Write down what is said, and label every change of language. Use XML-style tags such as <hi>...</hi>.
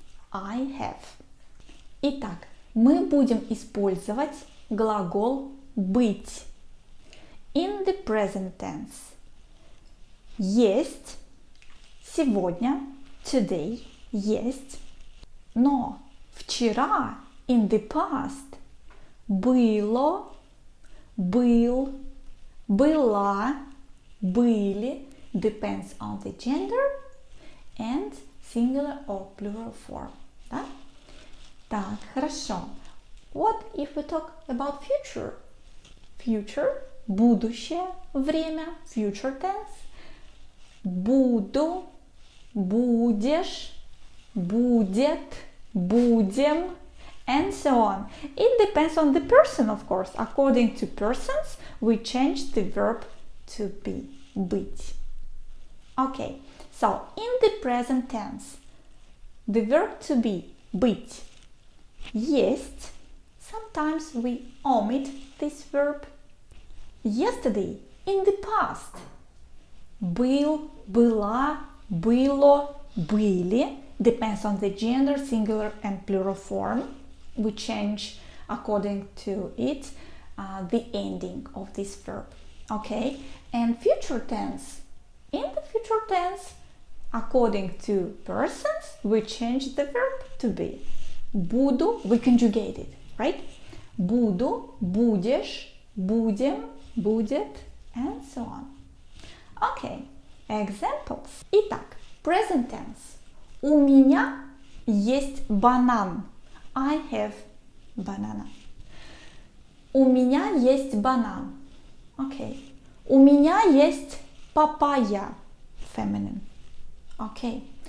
<en>I have.</en> <ru>Итак, мы будем использовать глагол быть</ru> <en>in the present tense.</en> <ru>Есть сегодня,</ru> <en>today,</en> <ru>есть. Но вчера,</ru> <en>in the past,</en> <ru>было, был, была, были,</ru> <en>depends on the gender and singular or plural form.</en> <ru>Да? Так, хорошо.</ru> <en>What if we talk about future? Future,</en> <ru>будущее время,</ru> <en>future tense.</en> <ru>Буду, будешь, будет, будем,</ru> <en>and so on. It depends on the person, of course. According to persons, we change the verb to be, быть. Okay, so in the present tense, the verb to be,</en> <ru>быть, есть.</ru> <en>Sometimes we omit this verb. Yesterday, in the past.</en> <ru>Был, была, было, были.</ru> <en>Depends on the gender, singular and plural form. We change according to it the ending of this verb. Okay, and future tense. In the future tense, according to persons, we change the verb to be. Буду, we conjugate it, right?</en> <ru>Буду, будешь, будем, будет,</ru> <en>and so on. Okay, examples.</en> <ru>Итак, present tense. У меня есть банан.</ru> <en>I have banana.</en> <ru>У меня есть банан.</ru> <en>Okay.</en> <ru>У меня есть папайя.</ru> <en>Feminine. Okay.</en>